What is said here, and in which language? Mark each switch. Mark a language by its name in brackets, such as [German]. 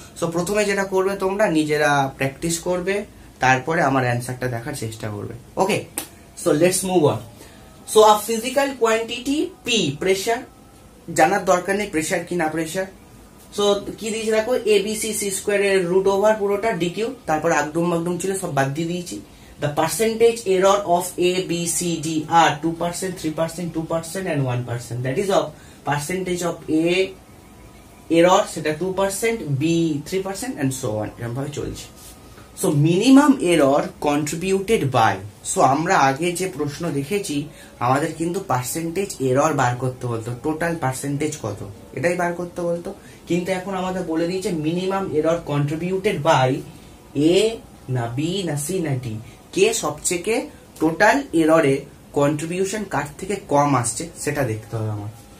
[Bangla] So প্রথমে যেটা করবে তোমরা নিজেরা প্র্যাকটিস করবে, তারপরে আমার অ্যান্সারটা দেখার চেষ্টা করবে। [English] Okay, so let's move on. [Bangla] So a physical quantity P, pressure জানার দরকার নেই প্রেসার কি না প্রেসার। সো কি দিয়েছি দেখো, A B C C square এর রুট ওভার পুরোটা ডিকিউ, তারপর আগডুম মাগডুম ছিল সব বাদ দিয়ে দিয়েছি। [English] The percentage error of A, B, C, D are 2%, 3%, 2% and 1%. That is of percentage of A error সেটা 2%, B 3% and so on, [Bangla] এরকম ভাবে চলছে। [English] So minimum error contributed by, so [Bangla] আমরা আগে যে প্রশ্ন দেখেছি আমাদের কিন্তু পার্সেন্টেজ এরর বার করতে বলতো, টোটাল পার্সেন্টেজ কত এটাই বার করতে বলতো, কিন্তু এখন আমাদের বলে দিয়েছে [English] minimum error contributed by [Bangla] এ না বি না সি না ডি, কে সবচেয়ে টোটাল এররে কন্ট্রিবিউশন কার থেকে কম আসছে সেটা দেখতে হবে আমার।